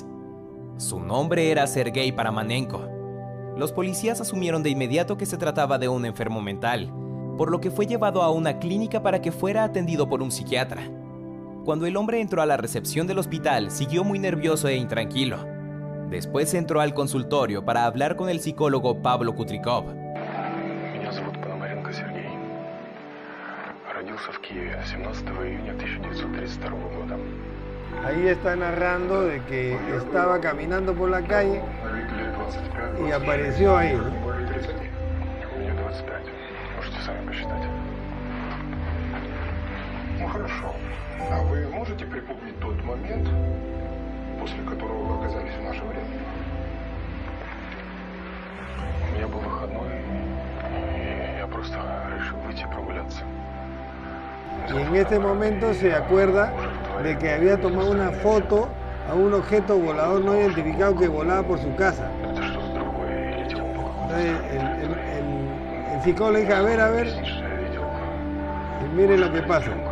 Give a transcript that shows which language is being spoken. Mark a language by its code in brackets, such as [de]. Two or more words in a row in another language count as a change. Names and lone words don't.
[es] Su nombre era Sergei Paramanenko. Los policías asumieron de inmediato que se trataba de un enfermo mental, por lo que fue llevado a una clínica para que fuera atendido por un psiquiatra. Cuando el hombre entró a la recepción del hospital, siguió muy nervioso e intranquilo. Después entró al consultorio para hablar con el psicólogo Pablo Kutrikov. [ru] Меня зовут Пономаренко Сергей. Родился в Киеве 17 июня 1932 года. [es] Ahí está narrando de que estaba caminando por la calle y apareció ahí, ¿no? [ru] Мне 25. Можете сами посчитать. Ну хорошо. А вы можете припомнить тот момент, после которого вы оказались в наше время? У меня был выходной, и я просто решил выйти прогуляться. [es] Y en ese momento se acuerda de que había tomado una foto a un objeto volador no identificado que volaba por su casa. Entonces el psicólogo le dijo, a ver, y mire lo que pasa.